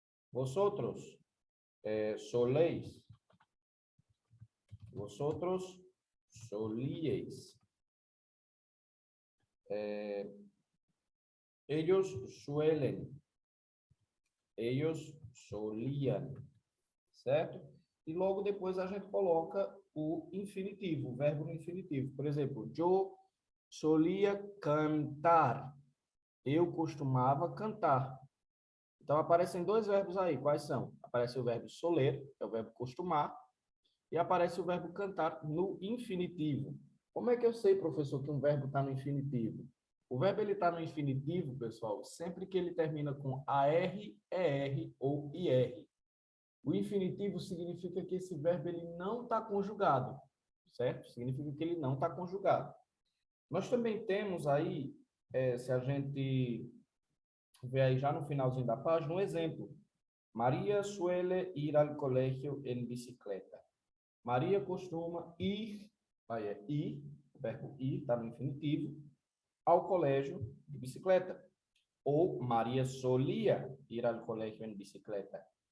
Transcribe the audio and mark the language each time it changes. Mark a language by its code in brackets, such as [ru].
[es] Vosotros soléis, vosotros solíais. Ellos suelen, ellos solían, certo? [pt] E logo depois a gente coloca o infinitivo, o verbo no infinitivo. Por exemplo, [es] yo solía cantar. [pt] Eu costumava cantar. Então, aparecem dois verbos aí. Quais são? Aparece o verbo soler, que é o verbo costumar, e aparece o verbo cantar no infinitivo. Como é que eu sei, professor, que um verbo está no infinitivo? O verbo está no infinitivo, pessoal, sempre que ele termina com AR, ER ou IR. O infinitivo significa que esse verbo ele não está conjugado, certo? Significa que ele não está conjugado. Nós também temos aí, se a gente ver aí já no finalzinho da página, um exemplo. [es] Maria suele ir al colegio en bicicleta. [pt] Maria costuma ir, aí é ir, o verbo ir está no infinitivo, ao colégio de bicicleta. [es] Ou Maria solía ir al colegio en bicicleta.